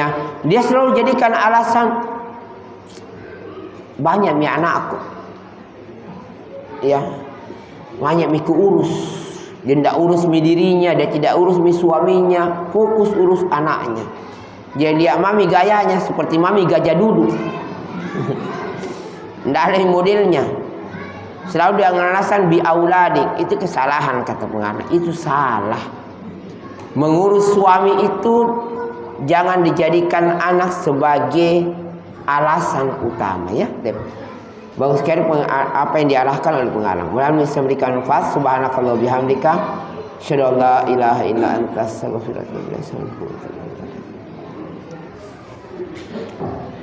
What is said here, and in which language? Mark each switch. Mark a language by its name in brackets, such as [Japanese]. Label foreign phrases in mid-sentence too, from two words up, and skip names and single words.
[Indonesian] Dia selalu jadikan alasan banyak mi anakku, ya banyak mi urus. Dia tidak urus mi dirinya, dia tidak urus mi suaminya, fokus urus anaknya. Dia lihat mami gayanya seperti mami gajah duduk. Tidak ada modelnya. Selalu dia ngalasan [Arabic] بأولادك. [Indonesian] Itu kesalahan kata pengarang. Itu salah. Mengurus suami itu jangan dijadikan anak sebagai alasan utama ya. Bagus sekali apa yang diarahkan oleh pengarang. Mudah-mudahan bisa memberikan manfaat. [Arabic] سبحانك الله بحمدك. أشهد أن لا إله إلا أنت أستغفرك وأتوب إليك.